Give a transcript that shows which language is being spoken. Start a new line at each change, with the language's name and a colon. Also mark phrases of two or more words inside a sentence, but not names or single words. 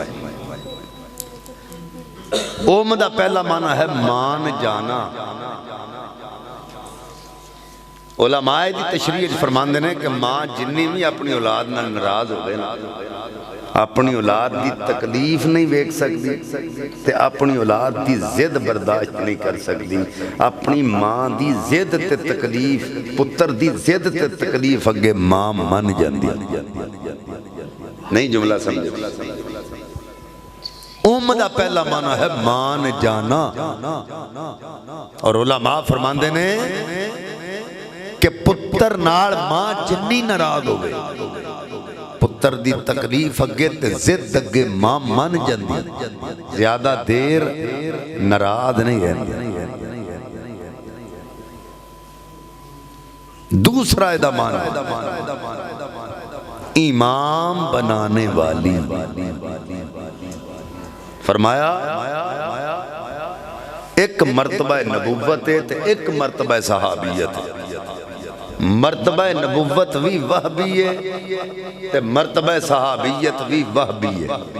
Punjabi: اوم دا پہلا معنی ہے مان جانا علماء دی تشریح فرمان دینے کہ ماں جنی بھی اپنی اولاد نہ ناراض ہو گئے اپنی اولاد دی تکلیف نہیں ویکھ سکتی تے اپنی اولاد دی زد برداشت نہیں کر سکتی اپنی ماں دی زد تے تکلیف پتر دی زد تے تکلیف اگے ماں من جاندی نہیں جملہ سمجھے اوم دا پہلا معنی ہے مان جانا اور علماء فرماندے نے کہ پتر نال ماں جنی ناراض ہو گئے پتر دی تکلیف اگے تے زد اگے ماں من جاندی زیادہ دیر ناراض نہیں ہے دوسرا ادا معنی امام بنانے والی فرمایا ایک مرتبہ نبوت ہے تے ایک مرتبہ صحابیت ہے مرتبہ نبوت بھی وہبی ہے تے مرتبہ صحابیت بھی وہبی ہے